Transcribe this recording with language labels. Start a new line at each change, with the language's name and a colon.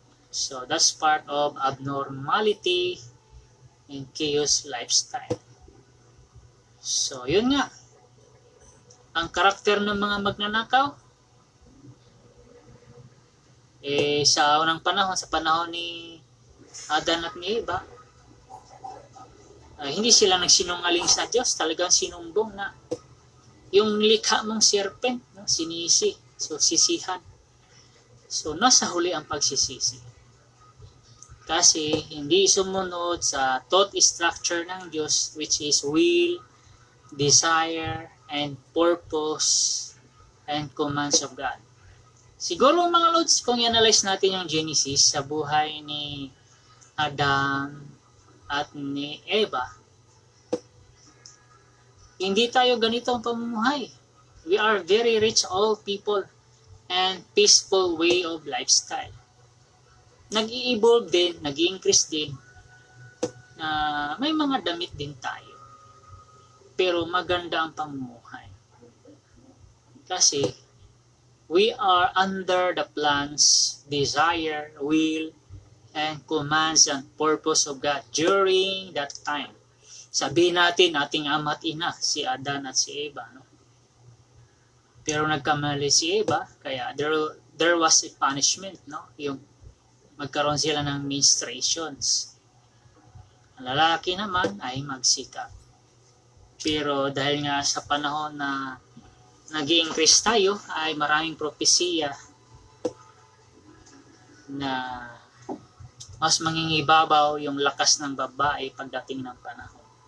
English: So that's part of abnormality and chaos lifestyle.
Filipino: So yun nga, ang karakter ng mga magnanakaw, sa unang panahon, sa panahon ni Adan at ni Eva, hindi sila nagsinungaling sa Diyos, talagang sinumbong na yung likha mong serpent, no, sinisi, so sisihan. So nasa huli ang pagsisisi. Kasi hindi sumunod sa
English: thought structure ng Diyos, which is will, desire, and purpose, and commands of God.
Filipino: Siguro mga Lods, kung i-analyze natin yung Genesis sa buhay ni Adam at ni Eva, hindi tayo ganito ang pamumuhay.
English: We are very rich all people and peaceful way of lifestyle.
Filipino: Nag-i-evolve din, nag-i-increase din, na may mga damit din tayo. Pero maganda ang pamumuhay.
English: Kasi we are under the plans, desire, will, and commands and purpose of God during that time.
Filipino: Sabihin natin, ating ama at ina, si Adan at si Eva. No? Pero nagkamali si Eva, kaya
English: there was a punishment.
Filipino: No? Yung magkaroon sila ng menstruations. Ang lalaki naman ay magsikap. Pero dahil nga sa panahon na nag-i-increase tayo, ay maraming propesiya na mas mangingibabaw yung lakas ng babae pagdating ng panahon.